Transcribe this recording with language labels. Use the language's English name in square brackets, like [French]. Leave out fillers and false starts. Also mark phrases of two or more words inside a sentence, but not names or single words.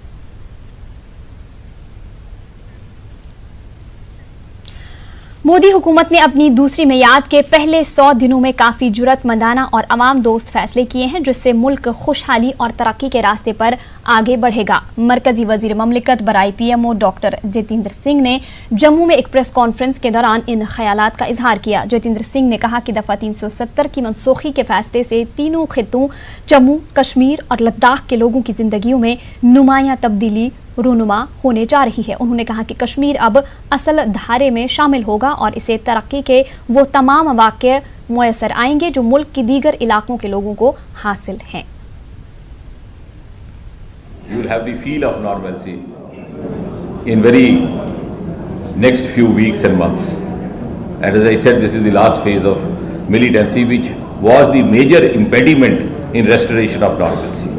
[Urdu] مودی حکومت نے اپنی دوسری میعاد کے پہلے 100 دنوں میں کافی جرأت مندانہ اور عوام دوست فیصلے کیے ہیں، جس سے ملک خوشحالی اور ترقی کے راستے پر آگے بڑھے گا۔ مرکزی وزیر مملکت برائے PMO ڈاکٹر جتیندر سنگھ نے جموں میں ایک پریس کانفرنس کے دوران ان خیالات کا اظہار کیا۔ جتیندر سنگھ نے کہا کہ دفعہ 370 کی منسوخی کے فیصلے سے تینوں خطوں جموں، کشمیر اور لداخ کے لوگوں کی زندگیوں میں نمایاں تبدیلی رونما ہونے جا رہی ہے۔ انہوں نے کہا کہ کشمیر اب اصل دھارے میں شامل ہوگا اور اسے ترقی کے وہ تمام مواقع میسر آئیں گے جو ملک کی دیگر علاقوں کے لوگوں کو حاصل ہیں۔ [English] You will have the feel of normalcy in very next few weeks and months. And as I said, this is the last phase of militancy, which was the major impediment in restoration of normalcy.